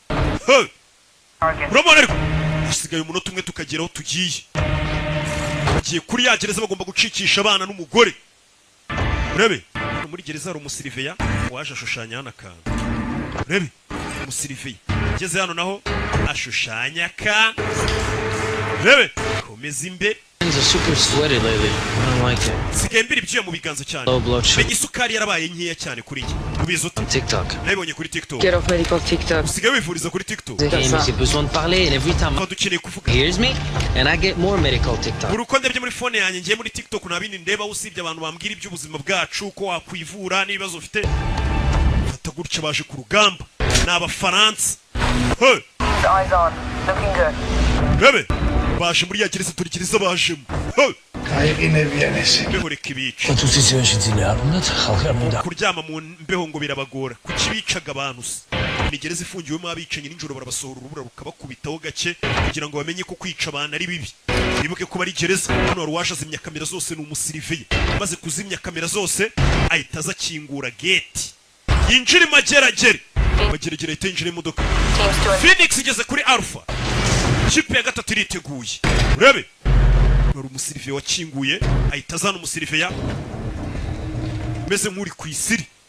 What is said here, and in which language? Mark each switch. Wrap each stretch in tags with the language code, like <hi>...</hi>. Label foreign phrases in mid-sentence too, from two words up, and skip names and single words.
<rw>urabona ariko hasigaye umunota umwe tukageraho tugiye kuri ya gereza bagomba gucikisha abana n'umugore urebe muri gereza hari umusiriveya waje ashushanya hano akantu urebe umusiriveya ageze hano naho ashushanya akantu urebe komeza imbere</rw> <en>Hands are super sweaty lately. I don't like it.</en> <rw>sigaye mbiri ibyuya mu biganza cyane</rw> <en>Low blood sugar.</en> <rw>menya isukari yarabaye nkeya cyane kuri njye ubizi ute</rw> <en>TikTok.</en> <rw>nabibonye kuri TikTok</rw> <en>Get off medical TikTok.</en> <rw>usigaye wifuriza kuri TikTok</rw> <fr>Okay, mais j'ai besoin de parler,</fr> <en>and every time</en> <rw>aho dukeneye kuvuga</rw> <en>he hears me, and I get more medical TikTok.</en> <rw>buri uko ndebye muri phone yanjye ngiye muri TikTok nta bindi ndeba usibye abantu bambwira iby'ubuzima bwacu ko wakwivura n'ibibazo ufite fata gutya baje ku rugamba ni abafaransa</rw> <en>Eyes on. Looking good.</en> <rw>rebe baje muri ya gereza turi gereza bajemo mbeho reka ibica kuryama mu mbeho ngo birabagora kuki bicaga abantu se ni gereza ifungiwemo abicanyi nijoro barabasohora urubura rukabakubitaho gake kugira ngo bamenye ko kwica abantu ari bibi bibuke ko bari gereza hano wari waje azimya kamera zose ni umusiriviye maze kuzimya kamera zose ahita aza akingura gate yinjira imageragere mageragere ahita yinjira imodoka Phoenix igeze kuri Alpha ikipe ya gatatu iriteguye urebe wari umusiriviye wakinguye ahita azana umusiriviya meze nk'uri ku isiri</rw>